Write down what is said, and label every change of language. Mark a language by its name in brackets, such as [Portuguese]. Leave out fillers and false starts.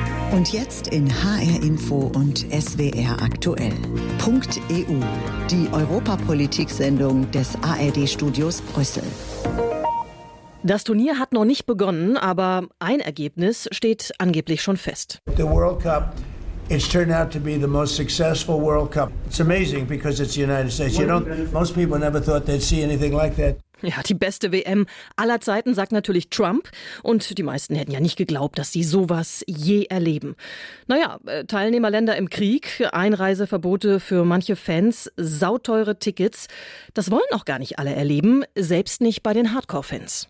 [German] Und jetzt in HR Info und SWR Aktuell. .eu, die Europapolitik-Sendung des ARD-Studios Brüssel. Das Turnier hat noch nicht begonnen, aber ein Ergebnis steht angeblich schon fest. [English] The World Cup. It's turned out to be the most successful World Cup. It's amazing because it's the United States. You know, most people never thought they'd see anything like that. [German] Ja, die beste WM aller Zeiten, sagt natürlich Trump. Und die meisten hätten ja nicht geglaubt, dass sie sowas je erleben. Naja, Teilnehmerländer im Krieg, Einreiseverbote für manche Fans, sauteure Tickets. Das wollen auch gar nicht alle erleben, selbst nicht bei den Hardcore-Fans.